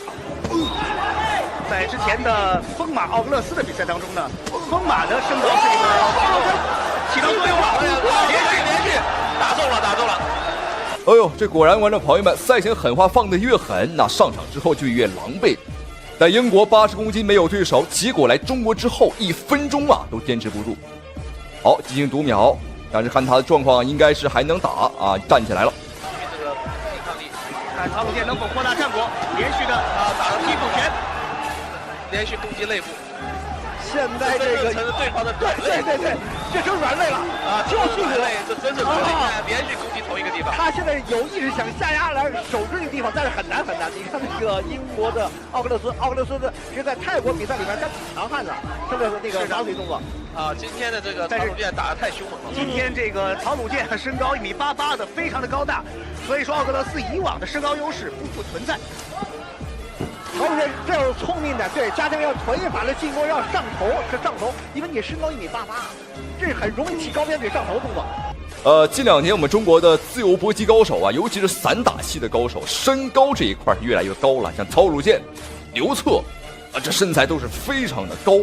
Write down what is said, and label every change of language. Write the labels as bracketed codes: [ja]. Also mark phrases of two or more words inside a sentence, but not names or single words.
[zh] 在之前的风马奥格勒斯的比赛当中呢，风马的升级是一个起到作用了，连续打中了。哎呦，这果然观众朋友们，赛前狠话放得越狠，那上场之后就越狼狽。在英国80公斤没有对手，结果来中国之后1 分鐘啊都堅持不住。好，進行讀秒，但是看他的狀況應該是還能打啊，站起來了。這個抵抗力，看曹魯健能否擴大戰果，連續的打了踢空拳，連續攻擊肋部。現在這個成了對方的軟肋，對，這成軟肋了啊，就是軟肋，這真是軟肋，連續攻擊同一個地方。他現在有意識想下壓來守住這個地方，但是很難。你看那個英國的奧格勒斯的，其實在泰國比賽裡面他挺強悍的，他的那個打腿動作。啊，今天的这个曹鲁健打得太凶猛了。今天这个曹鲁健身高1.88米的，非常的高大，所以说奥格勒斯以往的身高优勢不復存在。曹鲁健这有聰明的，對，加這個要臀法的進攻要上頭，是上頭，因為你身高1.88米，這很容易起高邊腿上頭動作。近2年我們中國的自由搏擊高手啊，尤其是散打系的高手，身高這一塊越來越高了。像曹魯健、劉策啊，這身材都是非常的高。